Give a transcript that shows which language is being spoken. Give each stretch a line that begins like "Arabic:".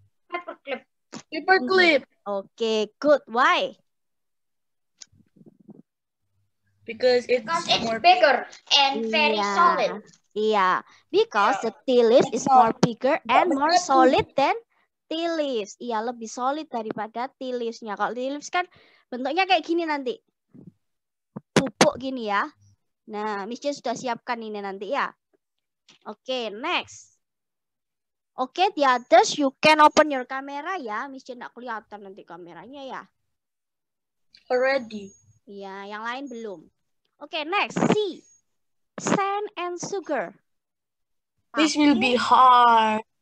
English: Paper clip. Paper clip. Okay, good. Why? Because it's more bigger and very solid. Yeah, because the tea leaves is more bigger and more solid than tea leaves.
Indonesian: Iya, lebih solid daripada tea leaves- nya. Kalau tea leaves kan bentuknya kayak gini nanti. Bubuk gini ya. Nah, Miss Jen sudah siapkan ini nanti ya. Oke, next.
English: Oke, the others you can open your camera ya.
Indonesian: Miss Jen nggak kelihatan nanti kameranya ya.
English: Already.
Indonesian: Iya, yang lain belum. Oke, next. C. Sand and sugar.
English: This will be hard.